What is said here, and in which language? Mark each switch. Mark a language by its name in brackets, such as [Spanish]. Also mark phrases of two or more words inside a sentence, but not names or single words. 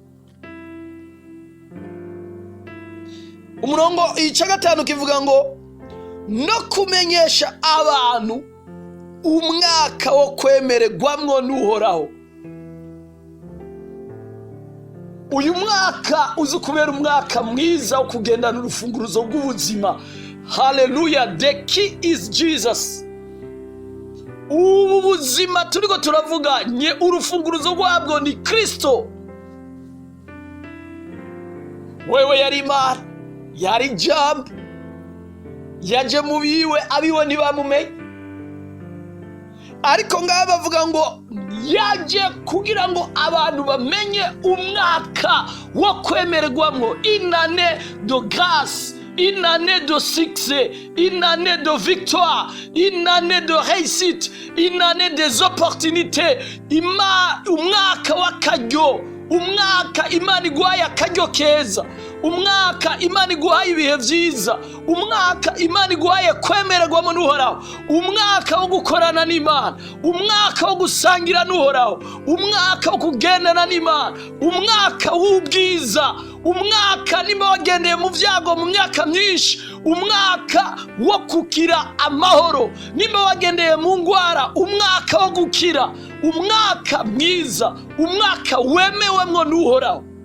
[Rundi] Umurongo icya gatanu kivuga ngo no kumenyesha abantu umwaka wo kwemererwamwo n'Uhoraho. Uyu mwaka uzi kubera umwaka mwiza wo kugendana urufunguruzo rw'ubuzima. [English] Hallelujah, the key is Jesus. [Rundi] Ubu buzima turiko turavuga nye urufunguruzo rwabwo ni Kristo. Wewe yari Imana, yari Jambo, yaje mu biwe, abiwe ntibamumenye. Ariko ngaho bavuga ngo yaje kugira ngo abantu bamenye umwaka wo kwemererwamwo, [French] une année de grâce, une année de succès, une année de victoire, une année de réussite, une année des opportunités. [Rundi] Umwaka w'akaryo, umwaka Imana iguhaye akaryo keza, umwaka Imana iguhaye ibihe byiza, umwaka Imana iguhaye kwemererwamo n'Uhoraho, umwaka wo gukorana n'Imana, umwaka wo gusangira n'Uhoraho, umwaka wo kugendana n'Imana, umwaka w'ubwiza, umwaka nimba wagendeye mu byago mu myaka myinshi, umwaka wo kukira amahoro, nimba wagendeye mu ngwara, umwaka wo gukira, umwaka mwiza, umwaka wemewemwo n'Uhoraho.